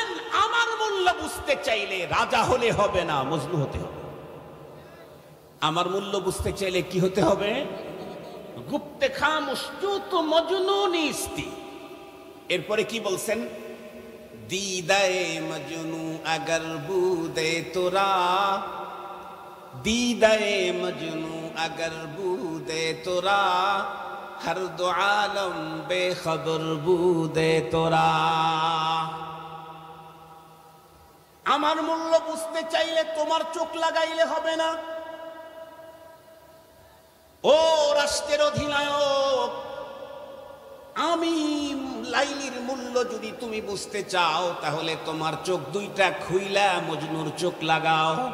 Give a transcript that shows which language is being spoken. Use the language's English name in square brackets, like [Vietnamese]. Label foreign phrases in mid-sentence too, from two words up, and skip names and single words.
[Bangla] আমার মূল্য বুঝতে চাইলে রাজা হলে হবে না, মজনু হতে হবে। আমার মূল্য বুঝতে চাইলে কি হতে হবে? [Persian] گفته خاموش چون مجنون نیستی. [Bangla] এরপরে কি বলছেন, [Persian] دیده‌ی مجنون اگر بودی ترا, دیده‌ی مجنون اگر بودی ترا، هر دو عالم بی‌خبر بودی ترا. [Bangla] আমার মূল্য বুঝতে চাইলে তোমার চোখ লাগাইলে হবে না। ও রাষ্ট্রের অধিনায়ক, আমি লাইলির মূল্য যদি তুমি বুঝতে চাও, তাহলে তোমার চোখ 2টা খুইলা মজনুর চোখ লাগাও।